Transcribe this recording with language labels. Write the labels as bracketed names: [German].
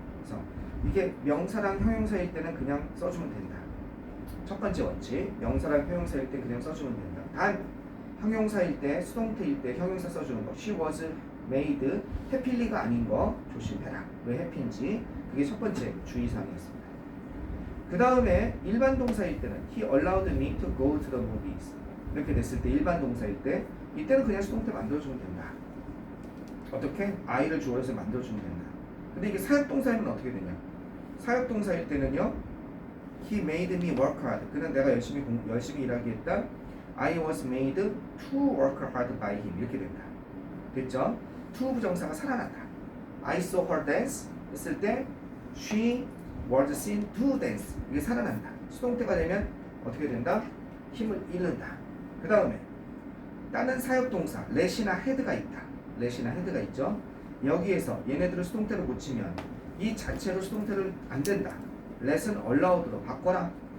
[Korean] 그래서 이게 명사랑 형용사일 때는 그냥 써주면 된다. 첫 번째 원칙. 명사랑 형용사일 때 그냥 써주면 된다. 단 형용사일 때, 수동태일 때 형용사 써주는 거. [English] She was made happy가 [Korean] 아닌 거 조심해라. 왜 happy인지. 그게 첫 번째 주의사항이었습니다. 그 다음에 일반 동사일 때는 [English] He allowed me to go to the movies. [Korean] 이렇게 됐을 때 일반 동사일 때 이때는 그냥 수동태 만들어주면 된다. 어떻게? I를 주어로 해서 만들어주면 된다. 근데 이게 사역동사이면 어떻게 되냐? 사역동사일 때는요. [English] He made me work hard. [Korean] 그는 내가 열심히 일하게 했다. [English] I was made to work hard by him. [Korean] 이렇게 된다. 됐죠? to 부정사가 살아난다. [English] I saw her dance [Korean] 했을 때 [English] she was seen to dance. [Korean] 이게 살아난다. 수동태가 되면 어떻게 된다? 힘을 잃는다. 그 다음에 다른 사역동사 let이나 had가 있다. let이나 had가 있죠. 여기에서 얘네들을 수동태로 고치면 이 자체로 수동태를 안 된다. let은 allowed로 바꿔라.